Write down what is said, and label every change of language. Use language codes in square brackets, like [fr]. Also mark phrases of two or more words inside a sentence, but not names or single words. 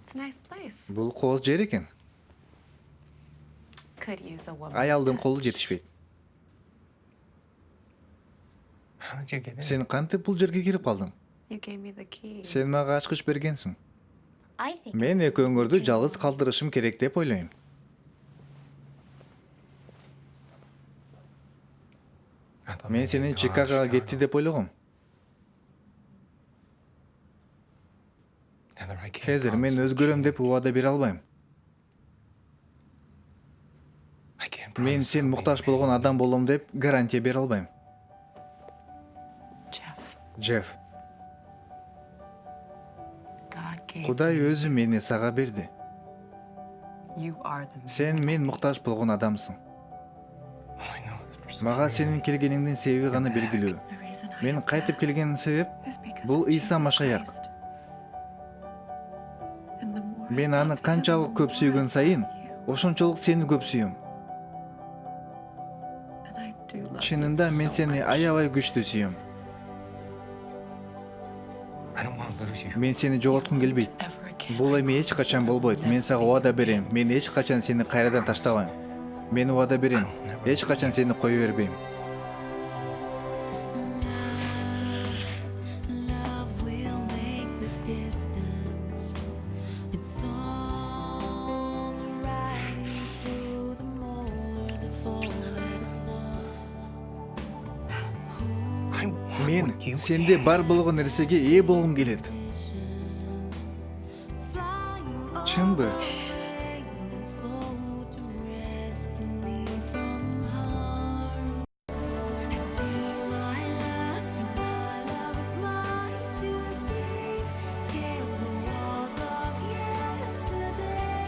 [en] nice place. [ky] Бул кооз жер экен. [en] Could use a woman. [ky] Аялдын колу жетишпейт. [en] How did you get in? [ky] Сен кантип бул жерге кирип калдың? [en] You gave me the key. [ky] Сен мага ачкыч бергенсиң. [en] I think [ky] Мен экөөңөрдү жалгыз калтырышым керек деп ойлойм. [en] I thought [ky] Мен [en] maybe [ky] сенин [en] you'd gone to [ky] Чикагого кетти Chicago. деп ойлогом. [en] Heather, I can't [ky] Хезер, мен [en] promise [ky] өзгөрөм [en] that [ky] деп убада бере албайм. [en] I can't [ky] Мен [en] promise [ky] сен [en] I'll be [ky] муктаж [en] the [ky] болгон [en] man [ky] адам болом деп гарантия бере албайм. Jeff, Джефф, [en] God gave [ky] Кудай өзү мени сага берди. [en] you are the man. [ky] Сен мен муктаж болгон адамсың. [en] All I know is for some [ky] Мага [en] reason [ky] сенин келгениңдин себеби гана белгилүү. [en] The reason I [ky] Мен [en] am [ky] кайтып келгенин себеп [en] is because [ky] бул [en] of [ky] Иса Jesus Машаяк. [en] Christ. And the more I [ky] Мен аны [en] love him, [ky] канчалык [en] the [ky] көп [en] more I [ky] сүйгөн сайын, [en] love you. [ky] ошончолук сени көп сүйөм. [en] And I do love you [ky] Чынында мен [en] so [ky] сени [en] much. [ky] аябай күчтүү сүйөм. [en] I don't want to lose you. [ky] Мен сени жоготкум келбейт. [en] Ever again. [ky] Бул эми эч качан болбойт. Мен сага убада берем. Мен эч качан сени кайрадан таштабайм. Мен убада берем. Эч качан сени кое бербейм. [en] Love will make the distance. It's songwriting through the moors of all that is lost. I want [ky] Мен [en] what you [ky] сенде бар болгон нерсеге ээ болгум келет. [en] Flying [ky] Чынбы? [en] away for to rescue me from harm. See my love with mine to save. Scale the walls of yesterday.